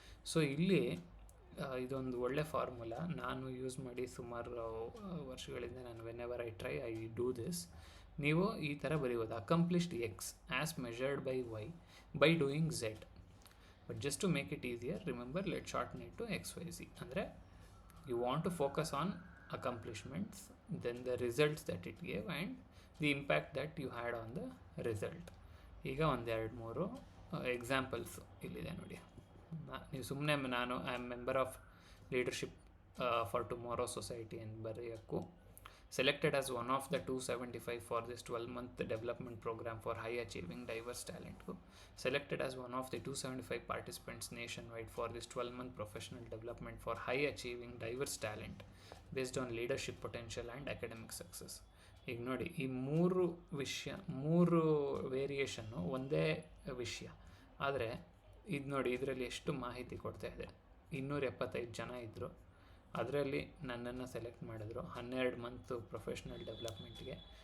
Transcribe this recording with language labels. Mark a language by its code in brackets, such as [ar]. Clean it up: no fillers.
[kn] So ಇಲ್ಲಿ ಇದೊಂದು ಒಳ್ಳೆ ಫಾರ್ಮುಲಾ ನಾನು ಯೂಸ್ ಮಾಡಿ ಸುಮಾರು ವರ್ಷಗಳಿಂದ ನಾನು [en] Whenever I try I do this. [kn] ನೀವು ಈ ಥರ ಬರೀಬೋದು, [en] Accomplished X as measured by Y by doing Z. But just to make it easier, remember let shorten it to XYZ. ಅಂದರೆ you want to focus on accomplishments, then the results that it gave and the impact that you had on the result. [kn] ಈಗ 1-2-3 examples ಇಲ್ಲಿದೆ ನೋಡಿ. ನೀವು ಸುಮ್ಮನೆ [en] I am member of leadership for tomorrow society [kn] ಅಂತ ಬರೆಯೋಕ್ಕೂ, [en] selected as one of the 275 for this 12-month development program for high achieving diverse talent, selected as one of the 275 participants nationwide for this 12-month professional development for high achieving diverse talent based on leadership potential and academic success. [kn] ಈಗ ನೋಡಿ, ಈ 3 variation ಒಂದೇ ವಿಷಯ, ಆದರೆ ಇದು ನೋಡಿ ಇದರಲ್ಲಿ ಎಷ್ಟು ಮಾಹಿತಿ ಕೊಡ್ತಾ ಇದೆ. 275 ಜನ ಇದ್ದರು, ಅದರಲ್ಲಿ ನನ್ನನ್ನು ಸೆಲೆಕ್ಟ್ ಮಾಡಿದ್ರು 12 ಮಂತು ಪ್ರೊಫೆಷ್ನಲ್ ಡೆವಲಪ್ಮೆಂಟ್ಗೆ.